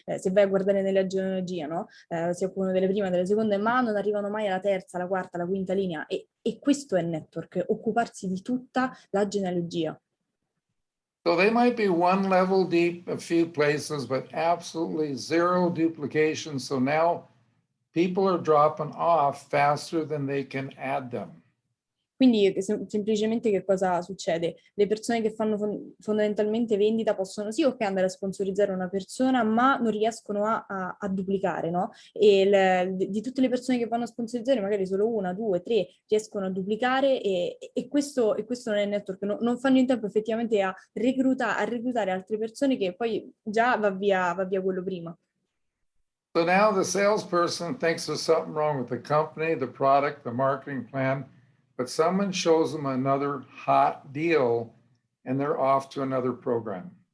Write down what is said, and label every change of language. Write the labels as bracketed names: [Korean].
[Italian] Se vai a guardare nella genealogia, no? Si occupano delle prime, delle seconde, ma non arrivano mai alla terza, alla quarta, alla quinta linea. E questo è il network, occuparsi di tutta la genealogia. [English] So they might be 1 level deep a few places, but absolutely 0 duplication. So now people are dropping off faster than they can add them. [Italian] Quindi semplicemente che cosa succede? Le persone che fanno fondamentalmente vendita possono sì, ok, andare a sponsorizzare una persona, ma non riescono a duplicare, no? E di tutte le persone che vanno a sponsorizzare, magari solo 1, 2, 3 riescono a duplicare e questo non è il network, non fanno in tempo effettivamente a reclutare altre persone che poi già va via quello prima. [English] So now the salesperson thinks there's something wrong with the company, the product, the marketing plan, but someone shows them another hot deal and they're off to another program.